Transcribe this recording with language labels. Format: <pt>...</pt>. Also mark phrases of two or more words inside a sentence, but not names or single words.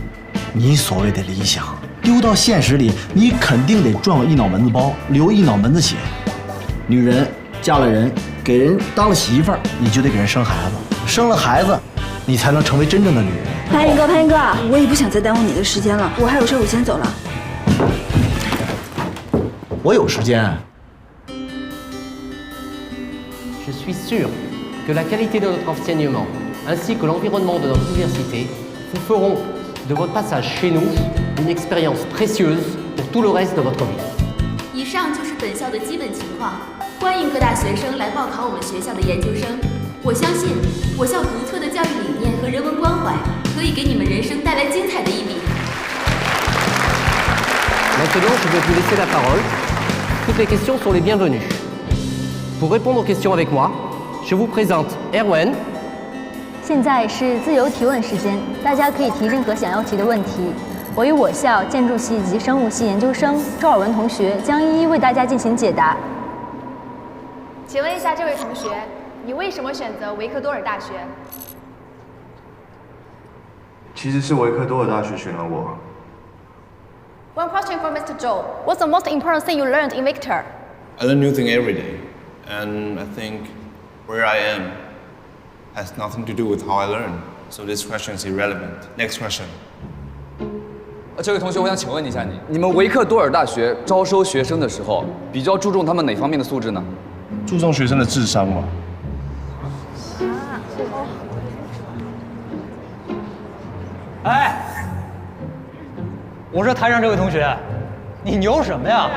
<zh>你所谓的理想丢到现实里，你肯定得赚个一脑门子包，流一脑门子血。女人嫁了人，给人当了媳妇儿，你就得给人生孩子，生了孩子，你才能成为真正的女人。潘一哥，我也不想再耽误你的时间了，我还有事，我先走了。我有时间。</zh> <fr>Je suis sûr que la qualité de notre enseignement ainsi que l'environnement de notre université vous feront de votre passage chez nous une expérience précieuse pour tout le reste de votre vie.</fr> <zh>以上就是本校的基本情况，欢迎各大学生来报考我们学校的研究生。我相信我校独特的教育理念和人文关怀可以给你们人生带来精彩的一笔。</zh> <fr>Maintenant, je vais vous laisser la parole. Toutes les questions sont les bienvenues. Pour répondre aux questions avec moi, je vous présente Erwan.</fr> <zh>现在是自由提问时间，大家可以提任何想要提的问题。我与我校建筑系以及生物系研究生周尔文同学将一一为大家进行解答。请问一下这位同学，你为什么选择维克多尔大学？其实是维克多尔大学选了我。</zh> <en>One question for Mr. Zhou. What's the most important thing you learned in Victor? I learn new things every day, and I think where I am has nothing to do with how I learn. So this question is irrelevant. Next question.</en> <zh>这位同学，我想请问一下你们维克多尔大学招收学生的时候，比较注重他们哪方面的素质呢？注重学生的智商嘛。哎，我说台上这位同学，你牛什么呀？</zh>